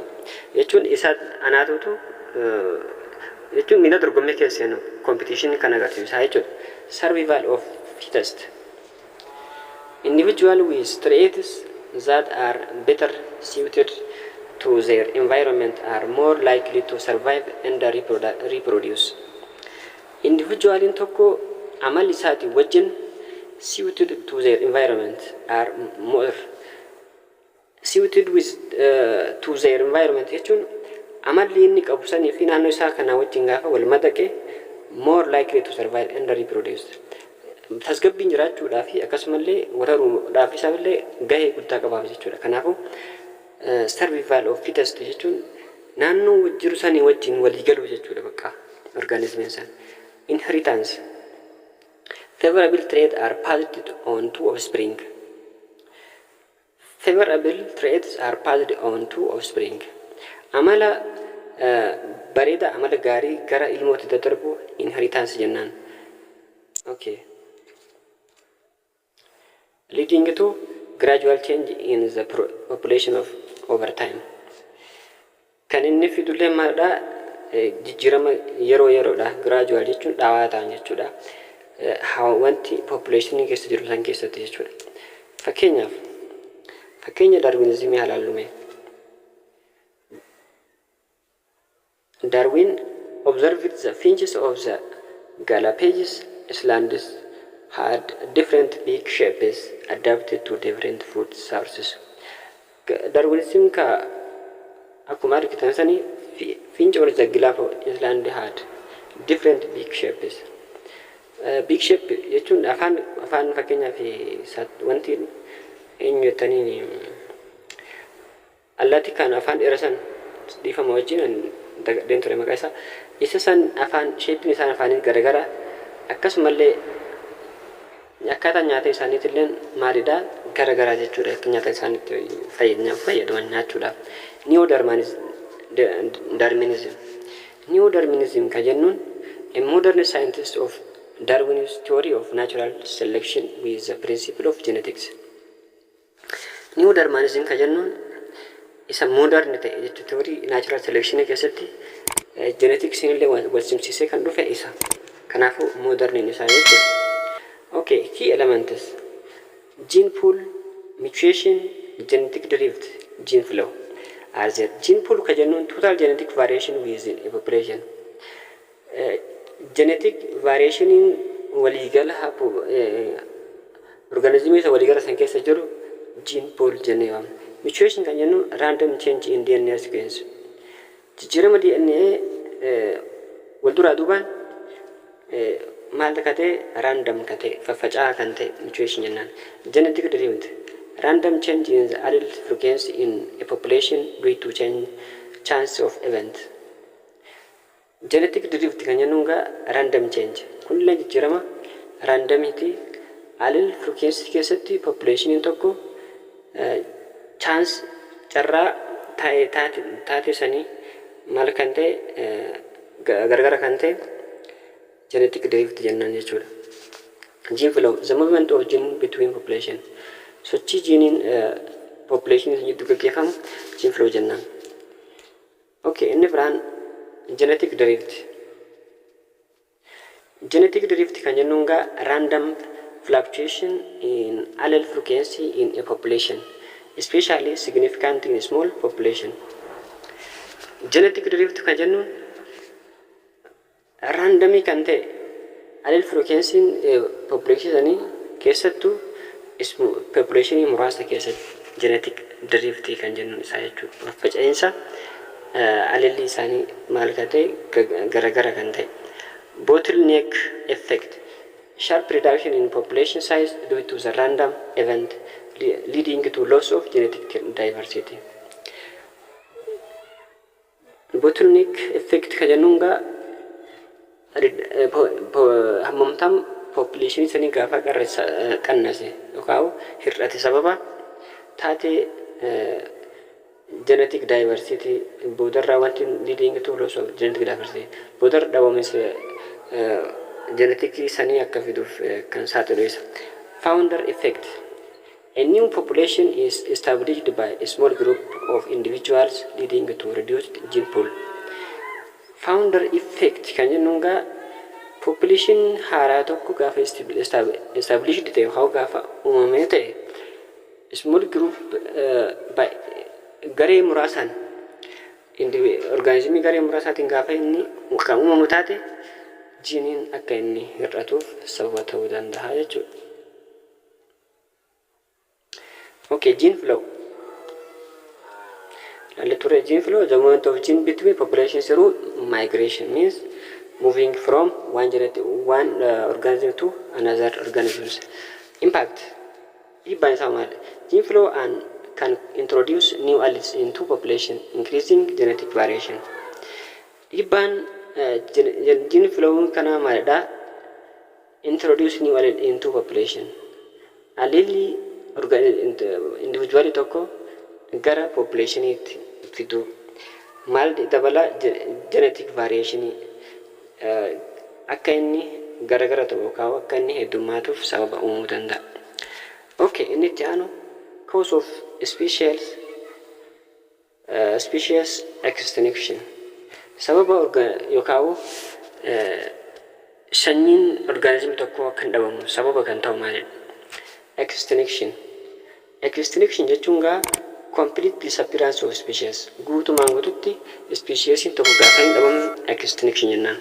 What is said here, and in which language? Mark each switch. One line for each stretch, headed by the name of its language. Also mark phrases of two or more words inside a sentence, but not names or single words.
Oromo: Jechuun isaan anaatuutu jechuun miira dorgommii keessa seenu competition kan agarsiisaa jechuudha.
English: Survival of fittest. Individuals with traits that are better suited to their environment are more likely to survive and reproduce. Individuals
Oromo: tokko amalli isaati wajjin
English: suited to their environment are more suited with to their environment
Oromo: jechuun amalli inni qabu sanii fi naannoo isaa kana wajjin gaafa wal madaqe
English: more likely to survive and reproduce.
Oromo: Tasgabbiin jiraachuudhaa fi akkasumallee wararuudhaaf isaallee gahee guddaa qabaaf jechuudha. Kanaafuu
English: survival of fittest
Oromo: jechuun naannoo jiru sanii wajjin walii galuu jechuudha bakka organismiin san.
English: Inheritance. Favorable traits are passed on to offspring. Favorable traits are passed on to offspring.
Oromo: Amala bareeda amala gaarii gara ilmooti daddarbu inheritance jennaan.
English: Okay. Leading to gradual change in the population of over time.
Oromo: Kan inni fidullee maalidha jijjiirama yeroodha. Gradual jechuun dhaawaa ta'an jechuudha. Wanti population keessa jiru san keessatti jechuudha. Fakkeenya Darwinismii halaallume.
English: Darwin observed the finches of the Galapagos Islands had different beak shapes adapted to different food sources. Darwinism
Oromo: ka akkuma argitan sanii
English: finch of the Galapagos Island had different beak shapes. Beak shape
Oromo: jechuun afaan fakkeenyaaf wanti eenyutanii allaatti kan afaan dheerasan dhiifama wajjin dagadeen ture maqaa isaa. Isa san afaan sheeppiin isaan afaanii garagara akkasumallee akkaataa nyaata isaaniitillee maalidha garagaraa jechuudha. Akka nyaata isaaniitti fayyadaman nyaachuudhaaf.
English: Neo-Darwinism. Neo-Darwinism
Oromo: kan jennuun
English: a modern scientist of Darwin's theory of natural selection with the principle of genetics.
Oromo: Neo-Darwinism kan jennuun isa modern ta'e jechuudha.
English: Theory natural selection
Oromo: keessatti genetics illee wal simsiisee kan dhufe isa. Kanaafuu modernin isaa jechuudha.
English: Okay, key elements: gene pool, mutation, genetic drift, gene flow. As a gene pool
Oromo: kan jennuun
English: total genetic variation within a population. Genetic variation
Oromo: waliigala organismii isa waliigala san keessa jiru
English: gene pool
Oromo: jennee waamna.
English: Mutation
Oromo: kan jennuun
English: random change in DNA sequence.
Oromo: Jijjiirama DNA wal duraa duubaan maal ta'e random kan ta'e faffaca'aa kan ta'e mutation jennaan.
English: Genetic drift random change in the allele frequency in a population due to chance of event. Genetic drift
Oromo: kan jennuun
English: random change
Oromo: kunuun jijjiirama
English: randomity allele frequency
Oromo: keessatti population tokko chance carraa taate sanii maal kan ta'e gargara kan ta'e
English: genetic drift
Oromo: jennaan jechuudha.
English: Gene flow the movement of gene between population.
Oromo: Sochii
English: gene population
Oromo: jidduu gaggeeffamu
English: gene flow
Oromo: jennaan. Okay, inni biraan
English: genetic drift. Genetic drift
Oromo: kan jennuun
English: random fluctuation in allele frequency in a population, especially significant in a small population. Genetic drift
Oromo: kan jennuun randomii kan ta'e
English: allele frequency population
Oromo: keessattuu population muraasa keessatti
English: genetic drift
Oromo: kan jennuun isaa jechuudha. Faca'insa allele isaanii maal kan ta'e garagara kan ta'e.
English: Bottleneck effect sharp reduction in population size due to the random event leading to loss of genetic diversity. Bottleneck effect
Oromo: kan jennuun hammamtaan population sanii gaafa qannase yookaan hir'ate sababa taate
English: genetic diversity
Oromo: boodarraa wanti
English: leading to loss of genetic diversity
Oromo: boodar dhabaminsa genetic sanii akka fiduuf kan saaxilu isa.
English: Founder effect a new population is established by a small group of individuals leading to reduced gene pool. Founder effect
Oromo: kan jennuun population haaraa tokko gaafa established ta'e yookaan gaafa uumamee ta'e
English: small group by
Oromo: garee muraasaan organismii garee muraasaatiin gaafa inni kan uumamu taate jiiniin akka inni hir'atuuf sababa ta'uu danda'a jechuudha.
English: Okay, gene flow. Gene flow, the movement of gene between populations through migration means moving from one organism to another organisms. Impact. Gene flow and can introduce new alleles into population, increasing genetic variation. Gene flow
Oromo: kana maalidha
English: introduce new allele into population.
Oromo: Allele individually tokko gara populationiitti fidu maal dabala genetic variation akka inni garagara ta'u yookaan akka inni heddummaatuuf sababa uumuu danda'a.
English: Okay,
Oromo: inni itti aanu
English: cause of species extinction.
Oromo: Sababa yookaan sanyiin organism tokko akka hin dhabamu sababa kan ta'u maalidha?
English: Extinction. Extinction jechuun complete disappearance of species.
Oromo: Guutumaan guututti species tokko gaafa hin dhabamu extinction jennaan.